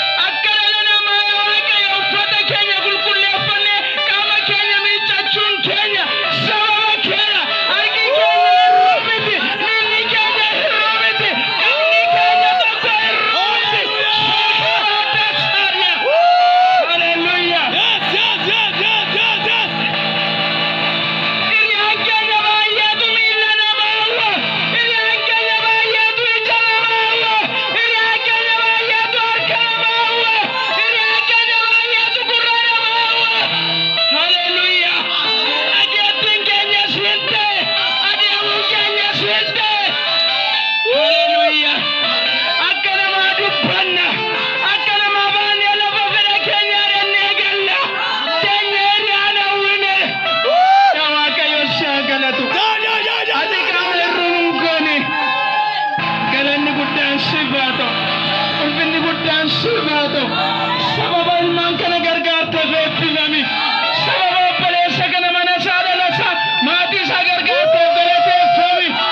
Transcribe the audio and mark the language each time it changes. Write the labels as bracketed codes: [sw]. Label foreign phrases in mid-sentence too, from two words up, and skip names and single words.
[om] Akka dhala namaa yaa Waaqayyo uffata keenya qulqulleeffannee qaama keenya miiccachuun keenya. Sababa keedha. Harki keenya irraa miti. Miilli keenya hir'uu miti. Inni keenya tokko hir'uu miti. [en] Hallelujah. Yes, yes, yes, yes, yes, yes. [om] Hiriyaan keenya baay'eetu miila namaa hawwa. Hiriyaan keenya baay'eetu ija namaa hawwa. Hiriyaan keenya baay'eetu harka namaa hawwa. Hiriyaan keenya baay'eetu gurra namaa hawwa. Hallelujah. Dhageettiin keenya siin ta'e. Adeemuun keenya siin ta'e. Hallelujah. Akka namaa dubbanna. Akka namaa baanee lafa fedha keenya arannee galla. Teenyee hiriyaan hawwine. Yaa Waaqayyo, si haa galatu. Ja, ja, ja, ja, Ati ja, qaama ja, ja. irra nun goone. Galanni guddaan siif haa ta'u. Ulfinni guddaan siif haa ta'u. Sababa ilmaan kana gargaarteef eebbifami. Sababa obboleessa kana mana isaa, dhala isaa, maatii isaa gargaarteef galateeffami.